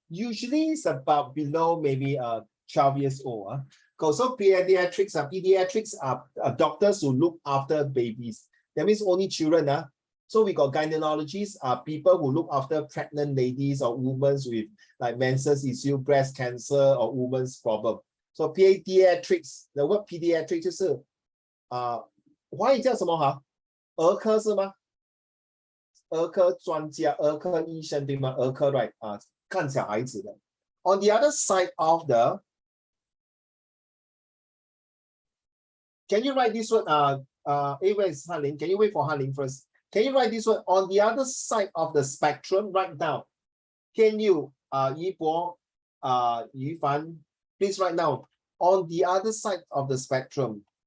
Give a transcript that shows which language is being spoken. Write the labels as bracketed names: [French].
[English] Usually it's about below maybe 12 years old. So pediatrics are doctors who look after babies. That means only children. So we got gynecologists, people who look after pregnant ladies or women with like menses issue, breast cancer, or women's problem. So pediatrics, the word pediatrics [Chinese] 就是华语叫什么儿科是吗？儿科专家、儿科医生，对吗？儿科 right 啊，看小孩子的。 [English] On the other side of the, can you write this word? Where is Hanling? Can you wait for Hanling first? Can you write this word on the other side of the spectrum? Write down. Can you, Yi Bo, Yu Fan, please write down on the other side of the spectrum.